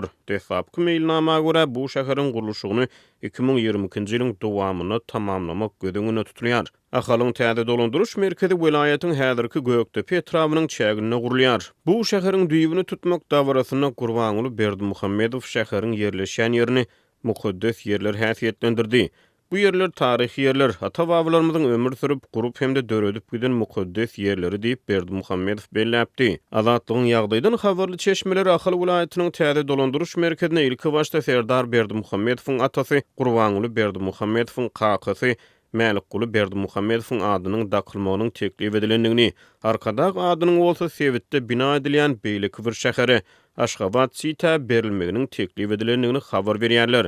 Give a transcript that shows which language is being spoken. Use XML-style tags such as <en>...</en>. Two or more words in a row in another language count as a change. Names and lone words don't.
<tk>Desapky mailnama görä bu şäheriň guruluşyny 2022-nji ýylyň dowamyna tamamlamak gödüňine tutulýar. Ahalyň täze dolandyryş merkezi welaýatyň häzirki Göktepe etrawynyň çägine gurulýar. Bu şäheriň düýbüni tutmak dawrasyna Gurbanuly Berdimuhammedow şäheriň yerleşýän ýerini mukaddes yerler häsiýetlendirdi. Bu yerler tarihi yerler, ata-babalarymyzyň ömür sürüp, gurup hemde döredip giden mukaddes yerleri diýip Berdimuhammedow belläpdi. Azatlygyň ýagdaýdan habarly çeşmeleri Ahal vilayatynyň täze dolandyryş merkezine ilki başda Serdar Berdimuhammedowyň atasy Gurbanuly Berdimuhammedowyň kakasy Mälikguly Berdimuhammedowyň adynyň dakylmagynyň teklip edilendigini, arkadag adynyň bolsa Sewitde bina edilýän beýleki bir şähere Aşgabat sita berilmeginiň teklip edilendigini habar berýärler.</tk>